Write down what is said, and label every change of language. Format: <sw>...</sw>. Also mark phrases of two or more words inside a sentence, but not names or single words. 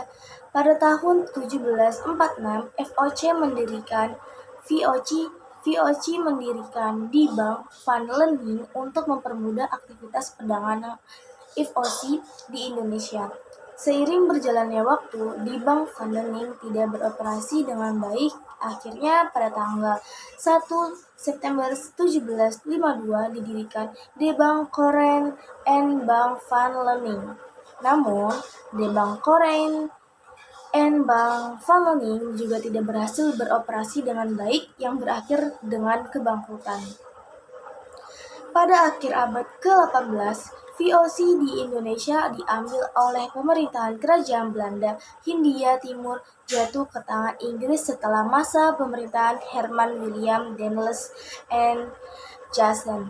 <id>Pada tahun 1746, VOC mendirikan di Bank Van Lening untuk mempermudah aktivitas perdagangan FOC di Indonesia. Seiring berjalannya waktu, di Bank Van Lening tidak beroperasi dengan baik. Akhirnya pada tanggal 1 September 1752 didirikan De Bank Koren en Bank Van Lening. Namun, De Bank Koren en Bank Van Lening juga tidak berhasil beroperasi dengan baik yang berakhir dengan kebangkrutan. Pada akhir abad ke-18, VOC di Indonesia diambil oleh pemerintahan Kerajaan Belanda Hindia Timur jatuh ke tangan Inggris setelah masa pemerintahan Herman William Daendels and Janssen.</id>